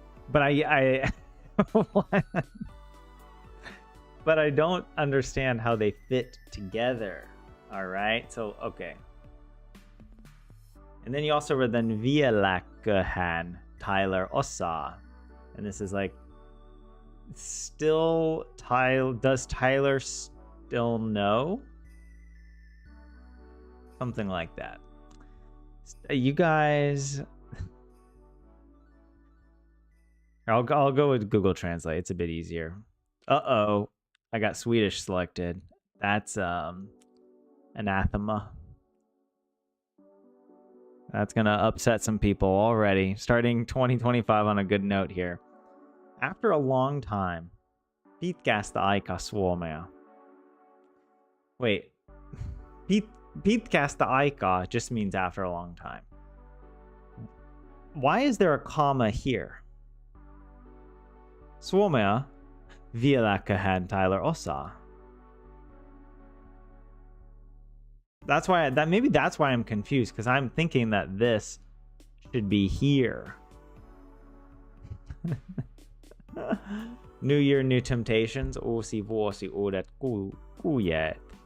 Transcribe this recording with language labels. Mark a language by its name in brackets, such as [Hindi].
[English] But I but I don't understand how they fit together. All right. So, okay. And then you also read then [Finnish] vieläköhän Tyler osaa. [English] And this is like, still does Tyler still know? Something like that. You guys, I'll go with Google Translate. It's a bit easier. Uh-oh, I got Swedish selected. That's anathema. That's gonna upset some people already. Starting 2025 on a good note here. After a long time, [Finnish] pitkästä aika Suomea. [English] Wait, [Finnish] pitkästä aikaa [English] just means after a long time. Why is there a comma here? [Finnish] Suomea vieläköhän Tyler osaa. [English] That's why maybe that's why I'm confused, because I'm thinking that this should be here. New Year, new temptations. [Finnish] Uusi vuosi, uudet kujet.